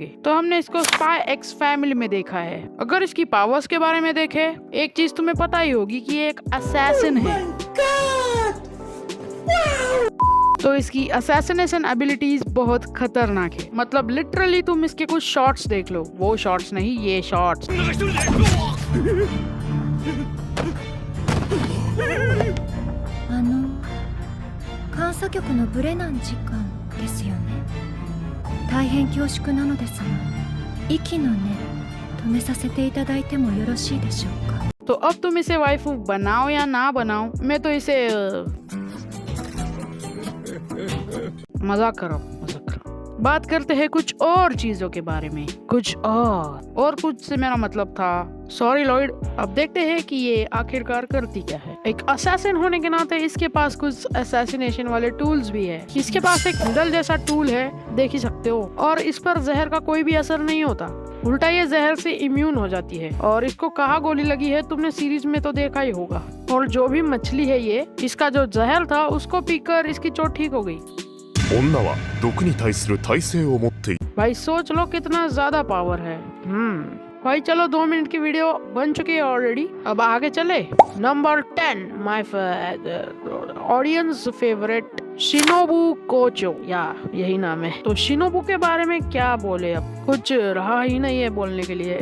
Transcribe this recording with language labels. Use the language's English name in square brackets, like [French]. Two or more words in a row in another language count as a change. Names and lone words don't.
[Hindi] तो हमने इसको स्पाई एक्स फैमिली में देखा है। अगर इसकी पावर्स के बारे में देखे, एक चीज तुम्हें पता ही होगी कि ये एक असैसिन है। तो इसकी [English] assassination abilities [Hindi] बहुत खतरनाक है। मतलब लिटरली तुम इसके कुछ शॉट्स देख लो, वो शॉट्स नहीं, ये शॉट्स। [Japanese] 監査局のブレナン次官ですよね。大変恐縮なのですが、息の根止めさせていただいてもよろしいでしょうか。 [Hindi] तो अब तुम इसे वाइफू बनाओ या ना बनाओ, मैं तो इसे मजाक कर रहा हूँ। बात करते हैं कुछ और चीजों के बारे में। कुछ कुछ से मेरा मतलब था सॉरी लॉयड। अब देखते हैं कि ये आखिरकार करती क्या है। एक असैसिन होने के नाते इसके पास कुछ असैसिनेशन वाले टूल्स भी है। इसके पास एक निडल जैसा टूल है, देख ही सकते हो, और इस पर जहर का कोई भी असर नहीं होता। उल्टा ये जहर से इम्यून हो जाती है। और इसको कहाँ गोली लगी है तुमने सीरीज में तो देखा ही होगा। और जो भी मछली है ये, इसका जो जहर था उसको पीकर इसकी चोट ठीक हो गई। [Japanese] 女は毒に対する耐性を持っている。 [Hindi] भाई सोच लो कितना ज्यादा पावर है। भाई चलो 2 मिनट की वीडियो बन चुकी है ऑलरेडी, अब आगे चले। नंबर 10 [English] my audience favourite [Hindi] शिनोबु कोचो, या यही नाम है। तो शिनोबु के बारे में क्या बोले, अब कुछ रहा ही नहीं है बोलने के लिए।